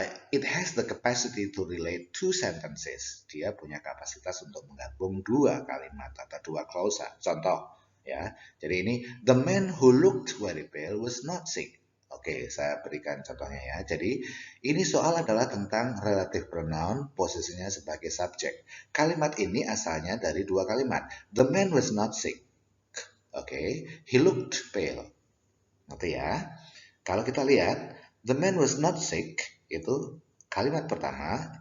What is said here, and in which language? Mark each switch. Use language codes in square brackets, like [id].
[en] It has the capacity to relate two sentences. [id] Dia punya kapasitas untuk menggabung dua kalimat atau dua klausa. Contoh, ya. Jadi ini, [en] the man who looked very pale was not sick. [id] Oke, saya berikan contohnya ya. Jadi, ini soal adalah tentang relative pronoun, posisinya sebagai subjek. Kalimat ini asalnya dari dua kalimat. [en] The man was not sick. Oke, he looked pale. [id] Ngerti ya? Kalau kita lihat, [en] the man was not sick, [id] itu kalimat pertama.